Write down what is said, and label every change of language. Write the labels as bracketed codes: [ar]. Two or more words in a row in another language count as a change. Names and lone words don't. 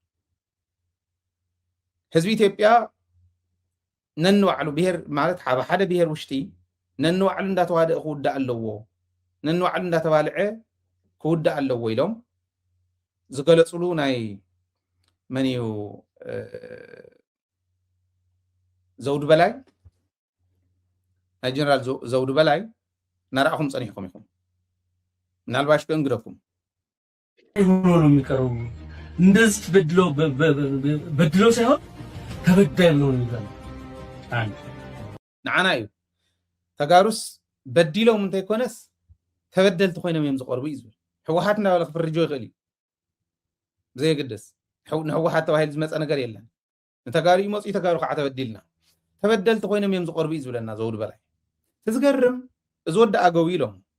[ti] ህዝቢ ኢትዮጵያ ነንባዕሉ ብሄር ማለት ሓደ ብሄር ውሽጢ ነንባዕሉ እንዳተዋድአ ክውዳእ ኣለዎ ነንባዕሉ እንዳተባልዐ ክውዳእ ኣለዎ ኢሎም ዝገለፅሉ ናይ መን እዩ ዘውዱ በላይ ናይ ጀነራል ዘውዱ በላይ ናርኣኹም ፀኒሕኩም ኢኹም ምናልባሽ ከእንግደኩም [am] ሆኖ ነው የሚቀረው እንደዚህ በድሎ ሳይሆን ተበዳይ ብሎ ነው የሚቀረው አንድ [ti] ንዓና እዩ ተጋሩስ በዲሎም እንታይ ኮነስ ተበደልቲ ኮይኖም እዮም ዝቀርቡ እዩ ዝብል ሕወሓት እናበለ ክፍርጆ ይኽእል እዩ ዘይግድስ ንሕወሓት ተባሂሉ ዝመፀ ነገር የለን ንተጋሩ እዩ መፅኡ ተጋሩ ከዓ ተበዲልና ተበደልቲ ኮይኖም እዮም ዝቀርቡ እዩ ዝብለና ዘውዱ በላይ ትዝገርም እዚ ወዲ ኣገው ኢሎም